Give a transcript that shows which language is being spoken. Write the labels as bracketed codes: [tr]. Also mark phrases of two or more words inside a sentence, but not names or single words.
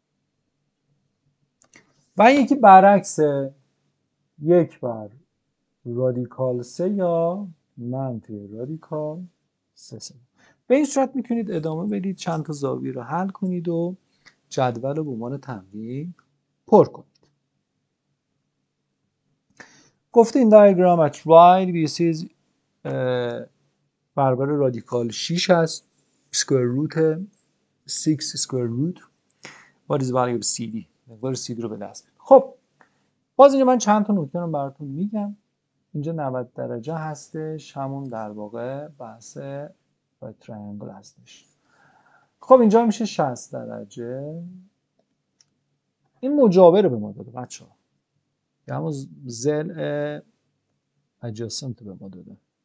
[fa] و یکی برعکسه، 1 رادیکال 3 یا منفی رادیکال 3. به این صورت میتونید ادامه بدید، چند تا زاویه رو حل کنید و جدول رو به عنوان تمرین پر کنید. گفته این [en] diagram at right [fa] BC برابر رادیکال 6 هست. [en] square root 6 square root what is the value of CD؟ [fa] مقدار CD رو به دست بیارید. خب باز اینجا من چند تا نکته رو براتون میگم. اینجا 90 درجه هستش، همون در واقع بحث تریانگل هستش. خب اینجا میشه 60 درجه. این مجاور به ما داده بچه ها، یا همون ضلع adjacent به ما داده.